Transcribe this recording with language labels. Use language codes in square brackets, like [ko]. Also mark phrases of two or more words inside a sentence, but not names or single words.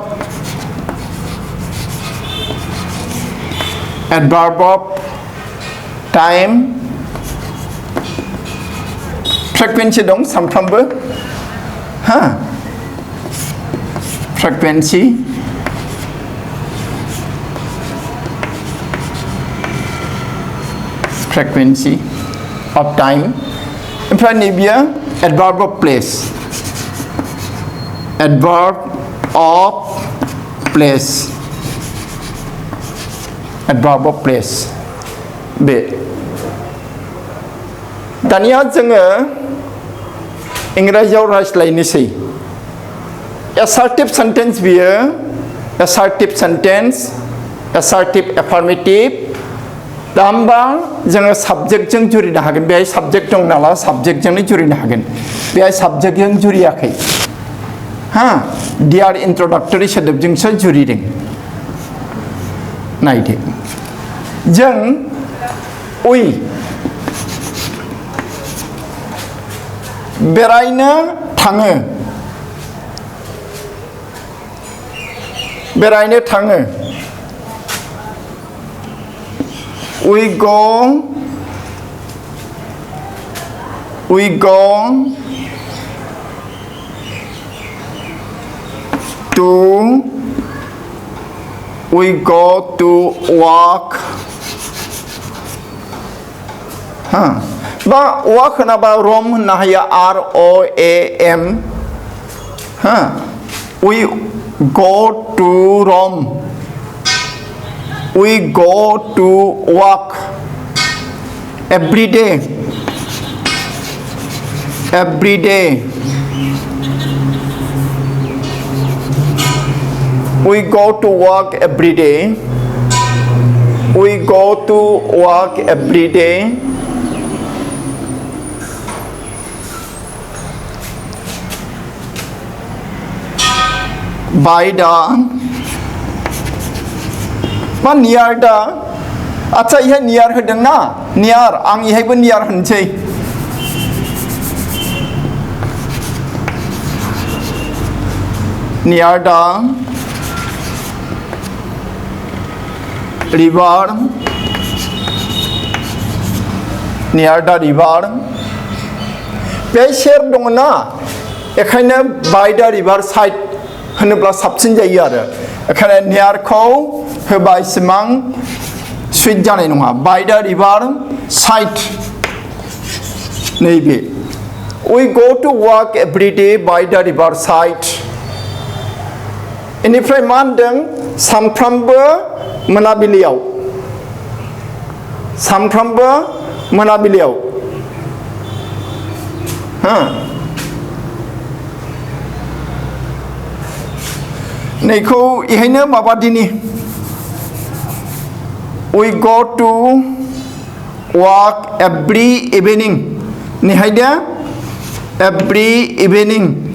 [en] of time frequency [brx] दं सानफ्रामबो [en] फ्रिकुवेन्सि of time [brx] ओमफ्राय नैबेयो [en] adverb of place [brx] बे दानिया जोङो इंराजियाव रायज्लायनोसै [en] assertive sentence [brx] बियो [en] assertive sentence assertive affirmative [brx] दा होमबा जोङो साबजेक्टजों जुरिनो हागोन बेहाय साबजेक्ट दं नालाय साबजेक्टजोंनो जुरिनो हागोन बेहाय साबजेक्टजों जुरियाखै [en] dear introductory [brx] सोदोबजोंसो जुरिदों नायदो जों बेरायनो थाङो [en] we go to walk बा walk [brx] होनाबा रोम होननो हायो [en] ROAM we go to Rome we go to work every day we go to work every day by the [brx] मा नियार दा आच्छा इहाय नियार होदों ना नियार आं इहायबो नियार होनसै नियार दा रिभार बे सेर दङ ना बेखायनो बाय दा [en] river side [brx] होनोब्ला साबसिन जायो आरो बेखायनो नियारखौ होबा इसेबां सुइट जानाय नङा बाय दा [en] river side नैबे we go to work every day by the river side [brx] इनिफ्राय मा होनदों सानफ्रामबो मोनाबिलियाव नैखौ इहायनो माबादिनि [en] we go to work every evening निहायदो every evening